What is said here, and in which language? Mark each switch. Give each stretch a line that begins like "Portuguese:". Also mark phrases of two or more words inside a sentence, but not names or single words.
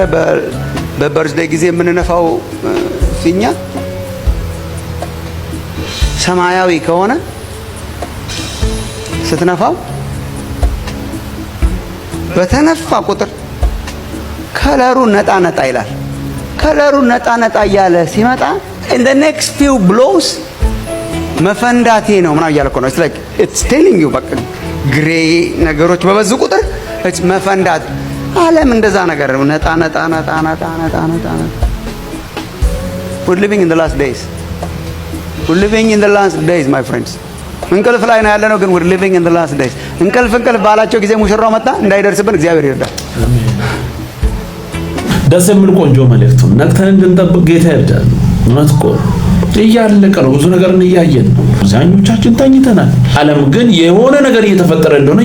Amharic: በበርዝዴይ ጊዜ የምንነፋው ፊኛ ሰማያዊ ከሆነ ስትነፋው በተነፋ ቁጥር ከለሩ ነጣ ይላል። ከለሩ ነጣ እያለ ሲመጣ
English: in the next few blows
Amharic: መፈንዳቴ ነው ምናምን እያለ እኮ ነው።
English: it's telling you
Amharic: በቃ ግሬ ነገሮች በበዙ ቁጥር መፈንዳት። ዓለም እንደዛ ነገር ነጣ
English: we're living in the last days. we're living in the last days my friends.
Amharic: እንቅልፍ ላይ ነው ያለነው ግን
English: we're living in the last days.
Amharic: እንቅልፍ ባላቸው ጊዜ ሙሽራው መጣ እንዳይደርስብን እግዚአብሔር ይርዳል። ደስ የሚል ቆንጆ መልእክት ነው። ነቅተን እንድንጠብቅ ጌታ ይርዳል። እውነት እኮ እያለቀ ነው። ብዙ ነገርን እያየን ነው። አብዛኞቻችን ተኝተናል። ዓለም ግን የሆነ ነገር እየተፈጠረ እንደሆነ